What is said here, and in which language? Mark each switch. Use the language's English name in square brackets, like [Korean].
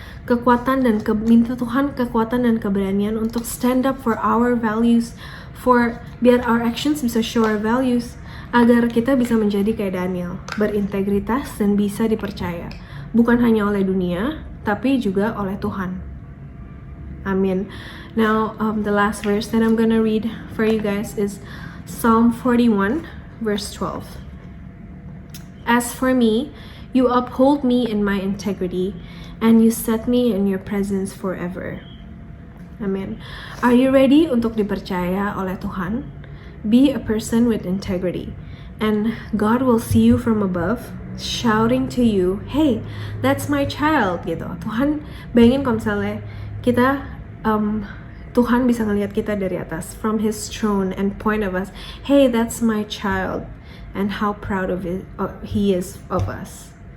[Indonesian] Minta Tuhan kekuatan dan keberanian untuk [English] stand up for our values, [Indonesian] biar [English] our actions [Indonesian] bisa [English] show our values, [Indonesian] agar kita bisa menjadi kayak Daniel, berintegritas dan bisa dipercaya, bukan hanya oleh dunia, tapi juga oleh Tuhan. Amin. [English] Now, the last verse that I'm gonna read for you guys is Psalm 41, verse 12. As for me, you uphold me in my integrity, and you set me in your presence forever. [Indonesian] Amin. [English] Are you ready [Indonesian] untuk dipercaya oleh Tuhan? [English] Be a person with integrity, and God will see you from above, shouting to you, "Hey, that's my child," gitu. [Indonesian] Tuhan, bayangin kalau misalnya kita, Tuhan bisa ngelihat kita dari atas, [English] from His throne, and point of us, "Hey, that's my child," and how proud of it, He is of us.